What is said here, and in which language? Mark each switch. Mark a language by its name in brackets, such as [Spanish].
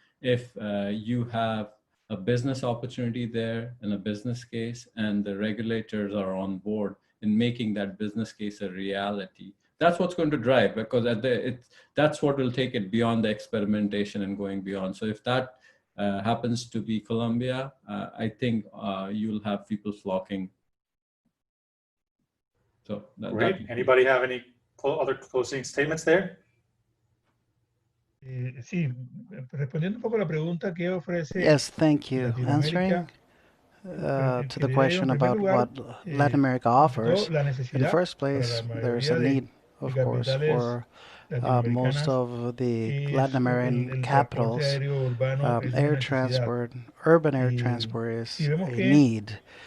[English] If you have a business opportunity there and a business case, and the regulators are on board in making that business case a reality, that's what's going to drive, because that's what will take it beyond the experimentation and going beyond. So if that happens to be Colombia, I think you'll have people flocking. So great. Anybody have any other closing statements there? [Spanish] Sí, respondiendo un poco a la pregunta que ofrece. [English] Yes, thank you. Answering to the question about what Latin America offers, in the first place, there's a need, of course, for most of the Latin American capitals. Air transport, urban air transport is a need.